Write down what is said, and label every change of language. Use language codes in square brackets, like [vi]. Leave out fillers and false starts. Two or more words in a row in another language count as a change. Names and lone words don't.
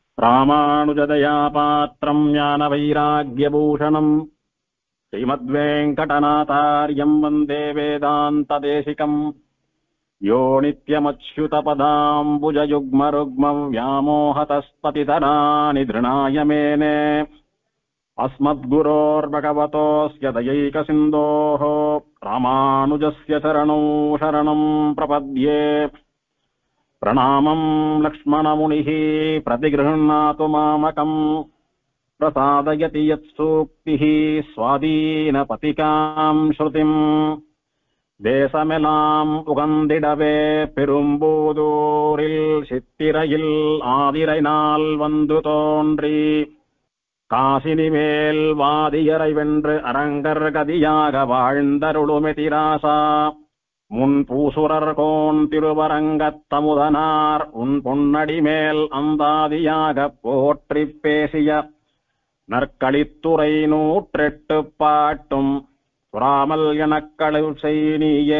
[sa] रामानुजदयापात्रं ज्ञानवैराग्यभूषणम् श्रीमद्वेङ्कटनाथार्यं वन्दे वेदान्तदेशिकम्. यो नित्यमच्युतपदाम्बुजयुग्मरुक्मम् व्यामोहतस्पतितराणि धृणाय मेने अस्मद्गुरोर्भगवतोऽस्य दयैकसिन्धोः रामानुजस्य चरणौ शरणं प्रपद्ये. प्रणामं लक्ष्मणमुनिः प्रतिगृह्णातु मामकम् प्रसादयति यत्सूक्तिः स्वाधीनपतिकां श्रुतिम्. [ta] தேசமெல்லாம் உகந்திடவே பெரும்பூதூரில் சித்திரையில் ஆதிரை நாள் வந்து தோன்றி காசினி மேல் வாதியரை வென்று அரங்கர் கதியாக வாழ்ந்தருளுமெதிராசா முன் பூசுரர் கோன் திருவரங்கத்தமுதனார் உன் பொன்னடி மேல் அந்தாதியாக போற்றி பேசிய நற்களித்துறை 108 பாட்டும் புறாமல் எனக்களவு செய்னியே.